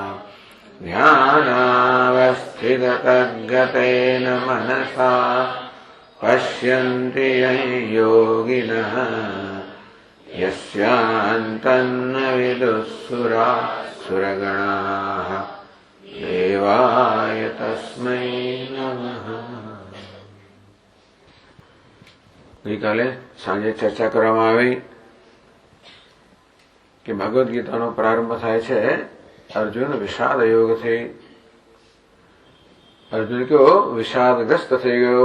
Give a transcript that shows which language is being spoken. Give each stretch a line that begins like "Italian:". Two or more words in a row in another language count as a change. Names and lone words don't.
Sanskrit: ध्यानावस्थिततद्गतेन मनसा पश्यन्ति यं योगिनः यस्यान्तन्न विदुःसुरासुरगणाः देवाय तस्मै नमः।
Gujarati: ગઈકાલે સાંજે ચર્ચા કરવામાં આવી કે ભગવદ્ ગીતાનો પ્રારંભ થાય છે અર્જુન વિષાદ યોગથી. અર્જુન કયો વિષાદગ્રસ્ત થઈ ગયો.